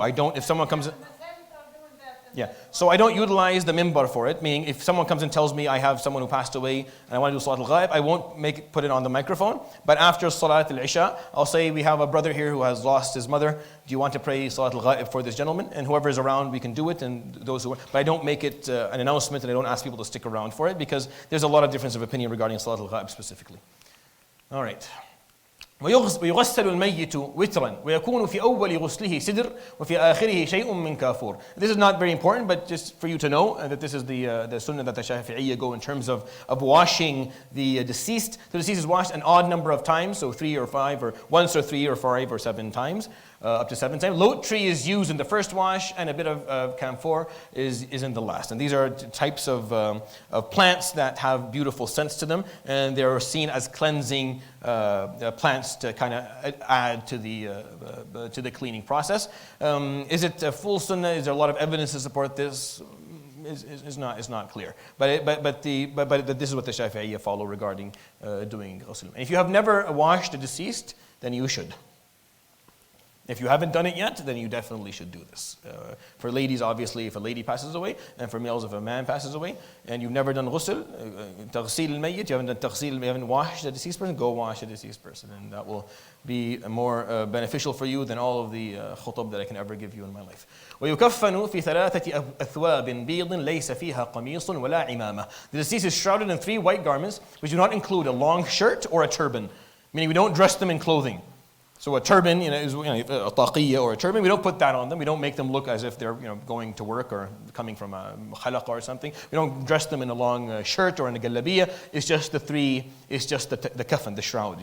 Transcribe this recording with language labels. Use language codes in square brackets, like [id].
[en] I don't, if someone comes in, yeah, so I don't utilize the mimbar for it, meaning if someone comes and tells me I have someone who passed away and I want to do Salat al-Ghaib, I won't put it on the microphone. But after Salat al-Isha, I'll say we have a brother here who has lost his mother. Do you want to pray Salat al-Ghaib for this gentleman? And whoever is around, we can do it. And those who, but I don't make it an announcement, and I don't ask people to stick around for it because there's a lot of difference of opinion regarding Salat al-Ghaib specifically. All right. [ar] ويغسل الميت وترا ويكون في أول غسله سدر وفي آخره شيء من كافور. [en] This is not very important, but just for you to know that this is the sunnah that the Shafi'iyya go in terms of washing the deceased. The deceased is washed an odd number of times, so 3 or 5 or once or 3 or 5 or 7 times. Up to 7 times. Lot tree is used in the first wash, and a bit of camphor is in the last. And these are types of plants that have beautiful scents to them, and they are seen as cleansing plants to kind of add to the cleaning process. Is it a full sunnah? Is there a lot of evidence to support this? Is not clear. But this is what the Shafi'iyya follow regarding doing ghusl. And if you have never washed a deceased, then you should. If you haven't done it yet, then you definitely should do this. For ladies, obviously, if a lady passes away, and for males, if a man passes away, and you've never done ghusl, taghsil al-mayyit, you haven't done taghsil, you haven't washed the deceased person, go wash the deceased person, and that will be more beneficial for you than all of the khutab that I can ever give you in my life. [ar] ويكفن في ثلاثة أثواب بيض ليس فيها قميص ولا عمامة. [en] The deceased is shrouded in 3 white garments, which do not include a long shirt or a turban, meaning we don't dress them in clothing. So a turban, is a taqiyya or a turban. We don't put that on them. We don't make them look as if they're going to work or coming from a khalaqa or something. We don't dress them in a long shirt or in a galabiyya. It's just the kafan, the shroud.